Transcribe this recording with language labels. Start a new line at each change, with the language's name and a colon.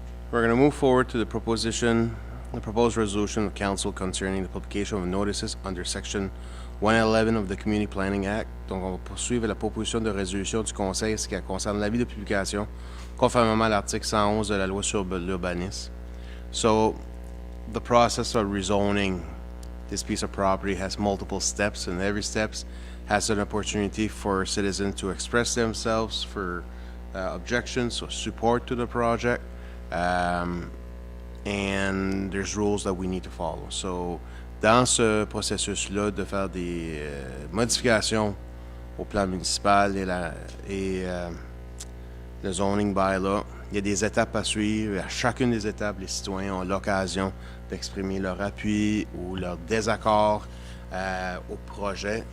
English: We're going to move forward to the proposed resolution of council concerning the publication of notices under section 111 of the Community Planning Act.
French: Donc, on va poursuivre la proposition de résolution du Conseil ce qui concerne l'avis de publication, conformément à l'article 111 de la loi sur l'urbanisme.
English: So, the process of rezoning this piece of property has multiple steps, and every step has an opportunity for citizens to express themselves for objections or support to the project, and there's rules that we need to follow.
French: So, dans ce processus-là de faire des modifications au plan municipal et le zoning bylaw, il y a des étapes à suivre. Et à chacune des étapes, les citoyens ont l'occasion d'exprimer leur appui ou leur désaccord au projet.